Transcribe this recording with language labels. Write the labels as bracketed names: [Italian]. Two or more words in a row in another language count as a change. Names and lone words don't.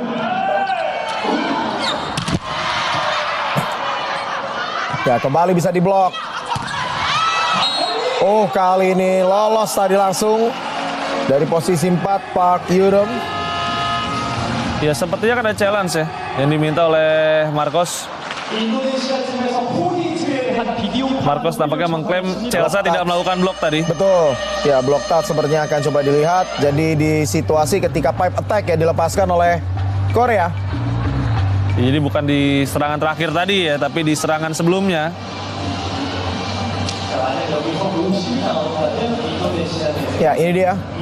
[Indonesian] Ya, kembali bisa diblok. Oh, kali ini lolos tadi langsung dari posisi 4 Park Yurem. Ya, sepertinya kan ada [English] challenge [Indonesian] ya yang diminta oleh Marcos. [Korean] 인도네시아 팀에서 포인트에 대한 비디오 [Indonesian] Marcos tampaknya mengklaim Chelsea tidak melakukan blok tadi. Betul. Ya, [English] block touch [Indonesian] sepertinya akan coba dilihat. Jadi di situasi ketika [English] pipe attack [Indonesian] ya dilepaskan oleh Korea. Ya, jadi bukan di serangan terakhir tadi ya, tapi di serangan sebelumnya. Ya, ini dia.